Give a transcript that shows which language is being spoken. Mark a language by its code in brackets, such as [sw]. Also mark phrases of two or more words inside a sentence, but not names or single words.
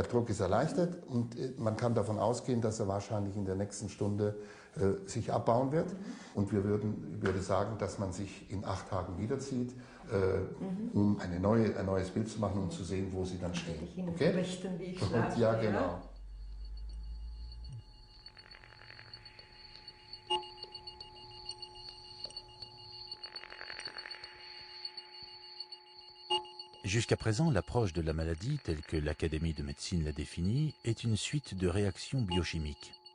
[de] Der Druck ist erleichtert und man kann davon ausgehen, dass er wahrscheinlich in der nächsten Stunde sich abbauen wird. Und ich würde sagen, dass man sich in 8 Tagen wiederzieht, um ein neues Bild zu machen und zu sehen, wo Sie dann stehen. Ich Ihnen okay? berichten, wie ich schlafe. Ja, genau. [fr] Jusqu'à présent, l'approche de la maladie, telle que l'Académie de médecine l'a définie, est une suite de réactions biochimiques.